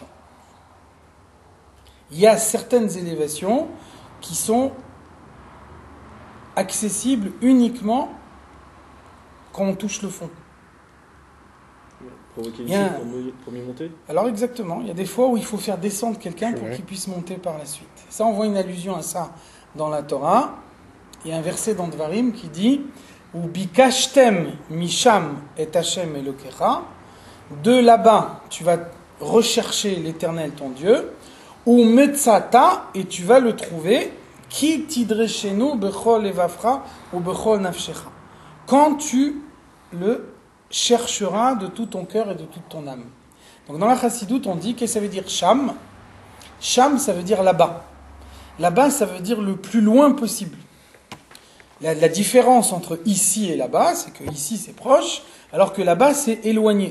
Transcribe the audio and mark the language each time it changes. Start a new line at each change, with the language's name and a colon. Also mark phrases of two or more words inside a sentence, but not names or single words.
French: Il y a certaines élévations qui sont accessibles uniquement quand on touche le fond. Provoquer une Il y a chute pour mieux monter. Alors exactement, il y a des fois où il faut faire descendre quelqu'un pour qu'il puisse monter par la suite. Ça, on voit une allusion à ça dans la Torah. Il y a un verset dans Dvarim qui dit «
Hebrew: ובקשתם משם את השם אלוקיך
French: » de là-bas, tu vas rechercher l'Éternel, ton Dieu,
Hebrew: ומצאת,
French: et tu vas le trouver,
Hebrew: כי תדרשנו בכל לבבך ובכל נפשך.
French: Quand tu le chercheras de tout ton cœur et de toute ton âme. Donc dans la Chassidoute, on dit que ça veut dire Sham. Sham, ça veut dire là-bas. Là-bas, ça veut dire le plus loin possible. La différence entre ici et là-bas, c'est que ici c'est proche, alors que là-bas c'est éloigné.